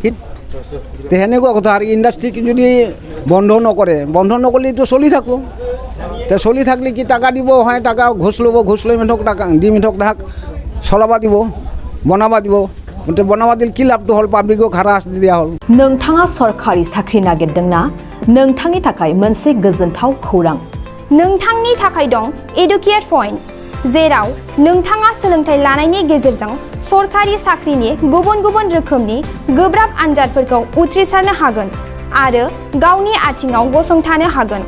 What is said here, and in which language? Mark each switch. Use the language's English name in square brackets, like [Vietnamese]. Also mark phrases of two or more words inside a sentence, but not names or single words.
[Assamese] সেনেকুৱা কথা। আৰু ইণ্ডাষ্ট্ৰিক যদি বন্ধ নকৰিলে এইটো চলি থাকোঁ। তে চলি থাকিলে কি টাকা দিব, হয় টাকা ঘোচ ল'ব, ঘোচ লৈ মানুহক টাকা দি মানুহক তাহাক চলাব দিব, বনাব দিব। বনাবা দিলে কি লাভটো হ'ল? পাব্লিকক हाराशास्ति দিয়া হ'ল। [Bodo] नोंथाङा सरखारि साख्रि नागिरदोंना? नोंथांनि थाखाय मोनसे गोजोनथाव खौरां। नोंथांनि थाखाय दं एडुकेट पॉइन्ट। जेराव नोंथाङा सोलोंथाइ लानायनि गेजेरजों सरखारि साख्रिनि गुबुन गुबुन रोखोमनि गोब्राब आनजादफोरखौ उथ्रिसारनो हागोन आरो गावनि आथिङाव गसंथानो हागोन।